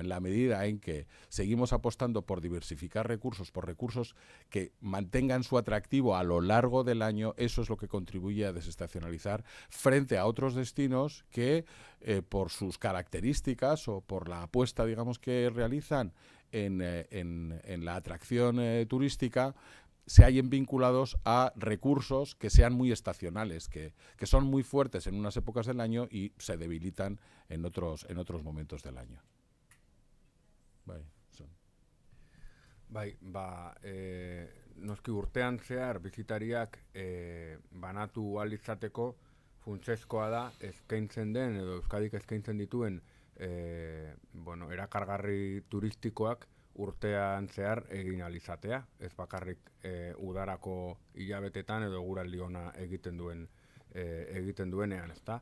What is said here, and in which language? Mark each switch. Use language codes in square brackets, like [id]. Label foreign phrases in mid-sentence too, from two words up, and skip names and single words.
[es] En la medida en que seguimos apostando por diversificar recursos, por recursos que mantengan su atractivo a lo largo del año, eso es lo que contribuye a desestacionalizar frente a otros destinos que por sus características o por la apuesta, digamos, que realizan en la atracción turística, se hallen vinculados a recursos que sean muy estacionales, que son muy fuertes en unas épocas del año y se debilitan en otros momentos del año. [eu] Noski urtean zehar bizitariak banatu ahal izateko funtsezkoa da eskaintzen den edo Euskadik eskaintzen dituen erakargarri turistikoak urtean zehar egin ahal izatea, ez bakarrik udarako hilabetetan edo eguraldi ona egiten duenean, ezta?